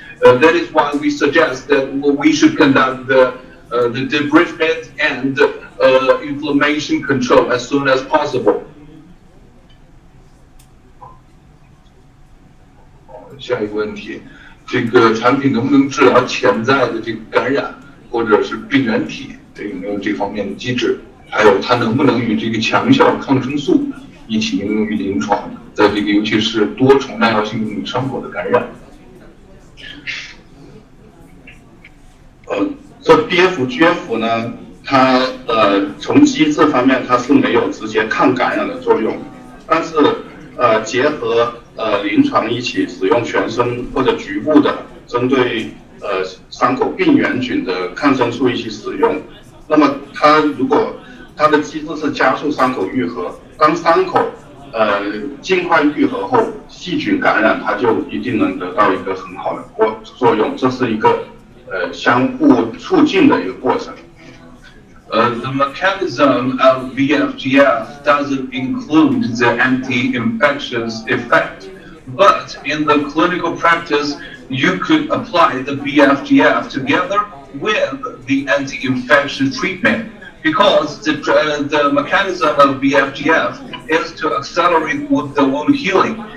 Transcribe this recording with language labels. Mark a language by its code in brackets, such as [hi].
[en] That is why we suggest that we should conduct the debridement and inflammation control as soon as possible. [zh] 下一个问题，这个产品能不能治疗潜在的这个感染或者是病原体？这有没有这方面的机制？还有它能不能与这个强效抗生素一起应用于临床，在这个尤其是多重耐药性动物伤口的感染？这 BFGF 呢，它从机制方面它是没有直接抗感染的作用，但是结合临床一起使用全身或者局部的针对伤口病原菌的抗生素一起使用，那么如果它的机制是加速伤口愈合，当伤口尽快愈合后，细菌感染它就一定能得到一个很好的作用，这是一个相互促进的一个过程。 [en] The mechanism of BFGF doesn't include the anti-infectious effect, but in the clinical practice, you could apply the BFGF together with the anti-infection treatment, because the mechanism of BFGF is to accelerate the wound healing.